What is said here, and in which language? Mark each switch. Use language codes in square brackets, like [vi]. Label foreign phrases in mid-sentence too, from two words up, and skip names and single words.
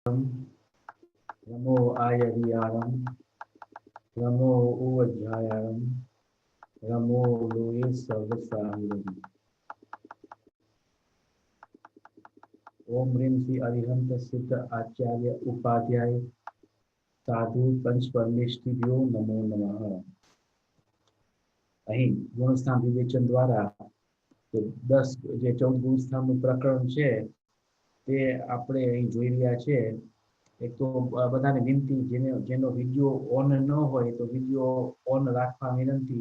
[pra] नमो आयर्याणं नमो उवज्जायाणं नमो लोये सर्वसाहिरं ओम ह्रीं श्री अरिहंत सिद्ध आचार्य उपाध्याय साधु पंच परमेष्ठिभ्यो नमो नमः। [gu] અહીં ગુણસ્થાન વિવેચન દ્વારા 14 ગુણસ્થાનનું પ્રકરણ છે તે આપણે અહીં જોઈ રહ્યા છે। એક તો બધાને વિનંતી, જેનો વિડીયો ઓન ન હોય તો વિડીયો ઓન રાખવા વિનંતી।